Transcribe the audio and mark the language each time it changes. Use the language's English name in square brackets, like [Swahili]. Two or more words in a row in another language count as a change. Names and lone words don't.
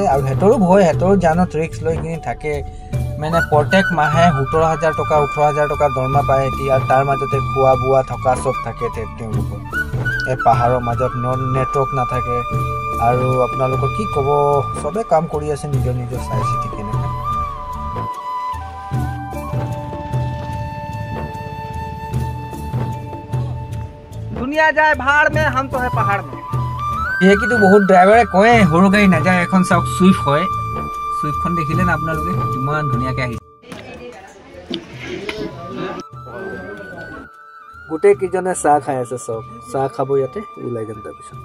[Assamese] আৰু সিহঁতৰো ভয়, সিহঁতৰো জানত ৰিক্স লৈ কিনি থাকে। মানে প্ৰত্যেক মাহে 17,000 টকা 18,000 টকা দৰমহা পায় সিহঁতি, আৰু তাৰ মাজতে খোৱা বোৱা থকা চব থাকে তেওঁলোকৰ। এই পাহাৰৰ মাজত নেটৱৰ্ক নাথাকে, আৰু আপোনালোকৰ কি ক'ব, চবে কাম কৰি আছে নিজৰ নিজৰ চাই চিতি কেনেকৈ। [Hindi] दुनिया जाए भाड़ में, हम तो है पहाड़ में। [Assamese] যিহেতু বহুত ড্ৰাইভাৰে কয় সৰু গাড়ী নাযায়, এখন চাওক চুইফ্ট হয়। চুইফ্টখন দেখিলে না আপোনালোকে কিমান ধুনীয়াকৈ আহিছে। গোটেই কেইজনে চাহ খাই আছে, চব চাহ খাব ইয়াতে, ওলাই যাম তাৰপিছত।